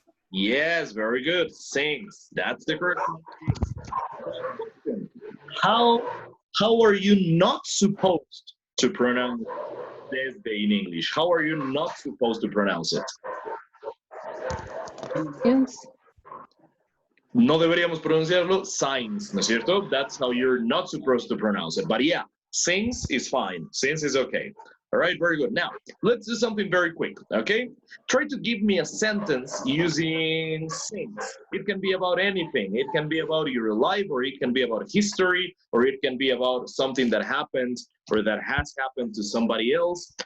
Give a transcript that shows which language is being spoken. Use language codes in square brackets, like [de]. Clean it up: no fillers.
[en] Yes, very good. Since. That's the correct pronunciation. How are you not supposed to pronounce desde in English? How are you not supposed to pronounce it? Yes. [es] no deberíamos pronunciarlo signs, ¿no es cierto? [en] That's how you're not supposed to pronounce it. But yeah, sings is fine. Sings is okay. All right, very good. Now, let's do something very quick, okay? Try to give me a sentence using sings. It can be about anything. It can be about your life, or it can be about history, or it can be about something that happened or that has happened to somebody else.